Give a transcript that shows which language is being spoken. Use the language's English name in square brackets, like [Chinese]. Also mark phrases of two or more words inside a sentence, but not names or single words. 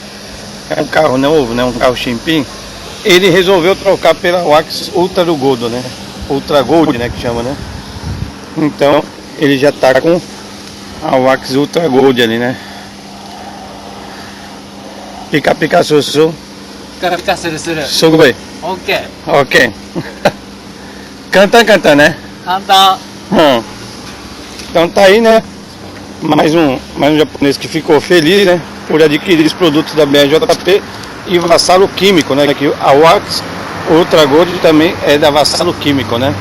[Portuguese] É um carro novo, né? Um carro Chimpim. Ele resolveu trocar pela Wax Ultra Gold, né? Ultra Gold, né? Que chama, né? Então, ele já tá com a Wax Ultra Gold ali, né? Pica pica su su. [Japanese] ピカピカするする。 [Portuguese] Su bem. OK。 Ok. Canta, né? [Japanese] 簡単。 [Portuguese] Então tá aí, né? Mais um japonês que ficou feliz, né? Por adquirir os produtos da BJP e Vassalo Químico, né? Que a Wax Ultra Gold também é da Vassalo Químico, né?